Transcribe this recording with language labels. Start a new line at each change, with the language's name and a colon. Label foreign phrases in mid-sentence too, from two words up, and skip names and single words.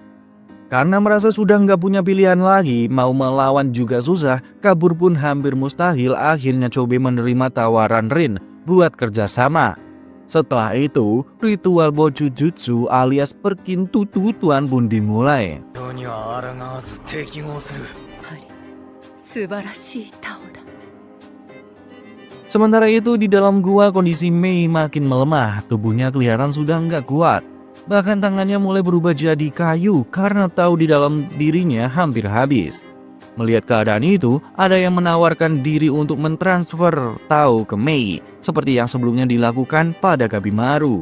Indonesian: Karena merasa sudah nggak punya pilihan lagi, mau melawan juga susah, kabur pun hampir mustahil, akhirnya Chobe menerima tawaran Rin buat kerjasama. Setelah itu, ritual Bojujutsu alias perkintutuan pun dimulai.
Japanese: 人には抗わず適合する。パリ、素晴らしいタオだ。
Indonesian: Sementara itu di dalam gua kondisi Mei makin melemah, tubuhnya kelihatan sudah nggak kuat. Bahkan tangannya mulai berubah jadi kayu karena tahu di dalam dirinya hampir habis. Melihat keadaan itu, ada yang menawarkan diri untuk mentransfer Tao ke Mei, seperti yang sebelumnya dilakukan pada Gabimaru.